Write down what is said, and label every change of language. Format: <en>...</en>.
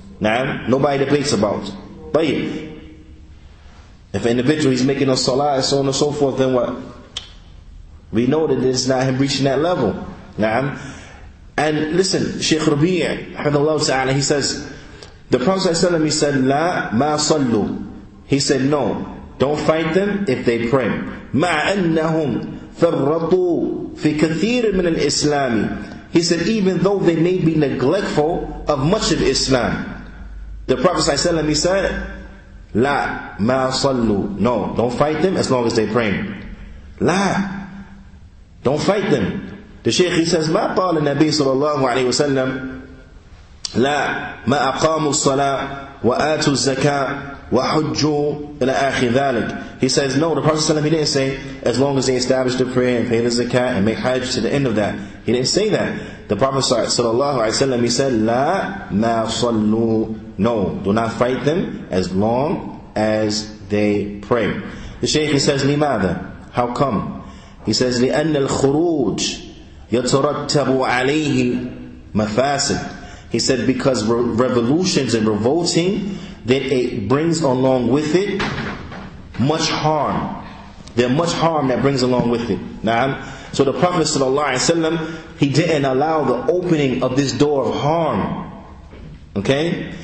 <en>Nah, nobody debates about. But if an individual is making a salah and so on and so forth, then what? We know that it's not him reaching that level. Nah. And listen, Shaykh Rabi', he says, the Prophet ﷺ, he said,</en> <ar>La ma sallu.</ar> <en>He said, no, don't fight them if they pray.</en> <ar>مع أنهم فرطوا في كثير من الإسلام.</ar> <en>He said, even though they may be neglectful of much of Islam. The Prophet ﷺ, he said,</en> <ar>La ma sallu.</ar> <en>No, don't fight them as long as they pray. La, don't fight them. The Shaykh, he says,</en> <ar>ما قال النبي صلى الله عليه وسلم لا ما أقاموا الصلاة وآتوا الزكاة وحجوا إلى آخر ذلك.</ar> <en>He says, no, the Prophet ﷺ, he didn't say, as long as they establish the prayer and pay the zakat and make hajj to the end of that. He didn't say that. The Prophet ﷺ, he said,</en> <ar>لا ما صلوا.</ar> <en>No, do not fight them as long as they pray. The Shaykh, he says, لماذا? How come? He says,</en> <ar>لأن الخروج يترتب عليه مفاسد.</ar> <en>He said, because revolutions and revolting, that it brings along with it much harm. There's much harm that brings along with it. Now, so the Prophet ﷺ, he didn't allow the opening of this door of harm. Okay?</en>